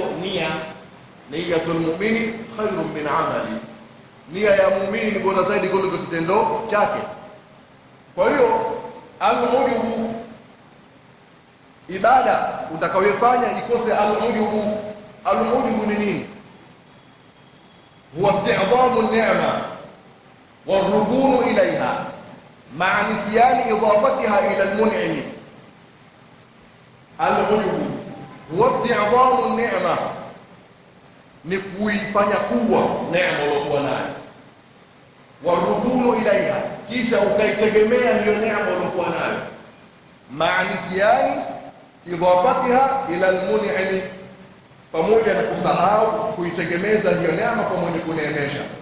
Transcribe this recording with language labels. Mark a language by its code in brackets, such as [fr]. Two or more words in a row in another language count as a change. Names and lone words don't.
[ar] نية نية المؤمن خير من عمله, [sw] nia ya muumini ni bora zaidi kuliko kitendo chake. Kwa hiyo al-ujubu, ibada utakayofanya ikose al-ujubu. Al-ujubu ni nini? [ar] هو استعظام النعمة والركون إليها مع نسيان إضافتها إلى المنعم. العجب هو استعظام النعمة, [sw] ni kuifanya kubwa neema uliyokuwa nayo, [ar] والركون إليها, [sw] kisha ukaitegemea hiyo neema uliyokuwa nayo, [ar] مع نسيان إضافتها إلى المنعم, [sw] pamoja na kusahau kuitegemeza hiyo neema kwa mwenye kuneemesha.